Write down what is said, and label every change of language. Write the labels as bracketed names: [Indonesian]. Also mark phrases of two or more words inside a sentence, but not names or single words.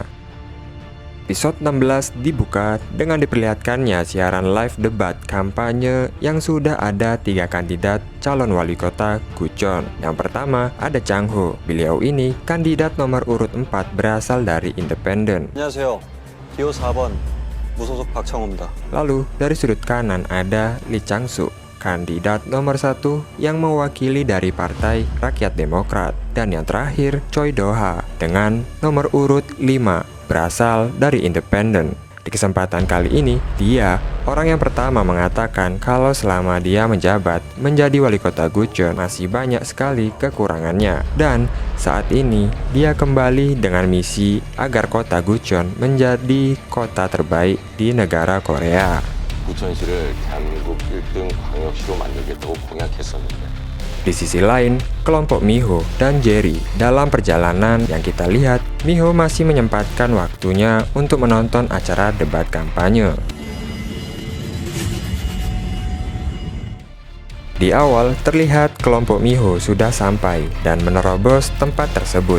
[Indonesian] Episode 16 dibuka dengan diperlihatkannya siaran live debat kampanye yang sudah ada 3 kandidat calon wali kota Gucheon. Yang pertama ada Chang-ho. Beliau ini kandidat nomor urut 4 berasal dari independen. [Korean] 안녕하세요. 기호 4번 무소속 박창호입니다. [Indonesian] Lalu dari sudut kanan ada Lee Chang-suk, kandidat nomor 1 yang mewakili dari Partai Rakyat Demokrat. Dan yang terakhir Choi Do-ha dengan nomor urut 5 berasal dari independen. Di kesempatan kali ini, dia orang yang pertama mengatakan kalau selama dia menjabat menjadi wali kota Gucheon masih banyak sekali kekurangannya. Dan saat ini dia kembali dengan misi agar kota Gucheon menjadi kota terbaik di negara Korea. [Korean] 구천시를 대한민국 1등 광역시로 만들겠다고 공약했었는데 [Indonesian] Di sisi lain, kelompok Miho dan Jerry dalam perjalanan yang kita lihat, Miho masih menyempatkan waktunya untuk menonton acara debat kampanye. Di awal terlihat kelompok Miho sudah sampai dan menerobos tempat tersebut.